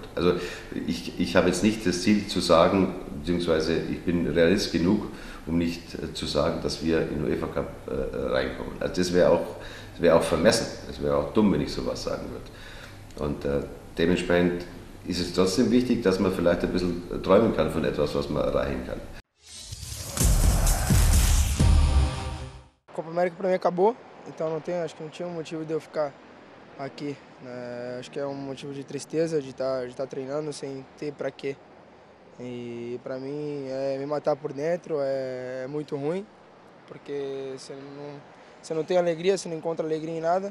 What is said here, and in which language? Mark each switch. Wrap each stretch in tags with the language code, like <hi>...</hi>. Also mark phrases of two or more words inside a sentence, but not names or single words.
<de>Also ich habe jetzt nicht das Ziel zu sagen, beziehungsweise ich bin Realist genug, um nicht zu sagen, dass wir in den UEFA Cup reinkommen. Also das wäre auch vermessen, das wäre auch dumm, wenn ich sowas sagen würde. Und dementsprechend ist es trotzdem wichtig, dass man vielleicht ein bisschen träumen kann von etwas, was man erreichen kann.</de> <pt>Copa América para mim acabou. então acho que não tinha um motivo de eu ficar aqui, né? Acho que é um motivo de tristeza de estar treinando sem ter para quê. E para mim me matar por dentro é muito ruim, porque você não tem alegria, você não encontra alegria em nada.</pt>